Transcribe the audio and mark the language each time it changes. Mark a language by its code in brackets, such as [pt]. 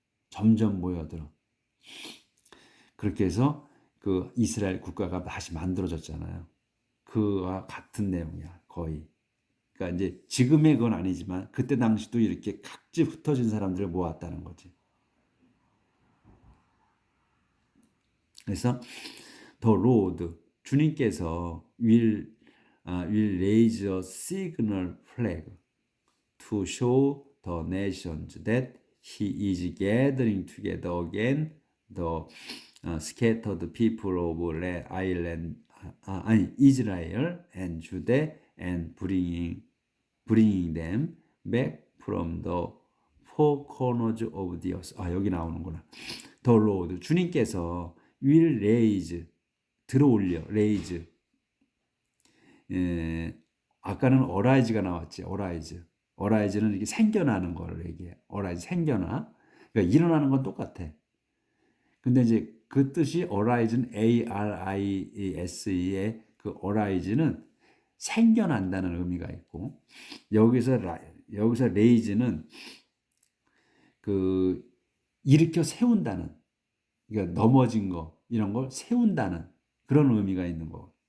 [ko] 점점 모여들어. 그렇게 해서 그 이스라엘 국가가 다시 만들어졌잖아요. 그와 같은 내용이야, 거의. 그러니까 이제 지금의 건 아니지만 그때 당시도 이렇게 각지 흩어진 사람들을 모았다는 거지. [en] 그래서 the Lord 주님께서 will raise a signal flag to show the nations that He is gathering together again the scattered people of Ireland, Israel and Judah and bringing them back from the four corners of the earth. [ko] 여기 나오는구나. [en] The Lord [ko] 주님께서 [en] will raise [ko] 들어올려 raise 아까는 어라이즈가 나왔지. 어라이즈는 이렇게 생겨나는 거를 얘기해. 어라이즈 생겨나. 그러니까 일어나는 건 똑같아. 근데 이제 그 뜻이 어라이즈는 ARISE의 그 어라이즈는 생겨난다는 의미가 있고 여기서 레이즈는 그 일으켜 세운다는 그러니까 넘어진 거 이런 걸 세운다는 그런 의미가 있는 거.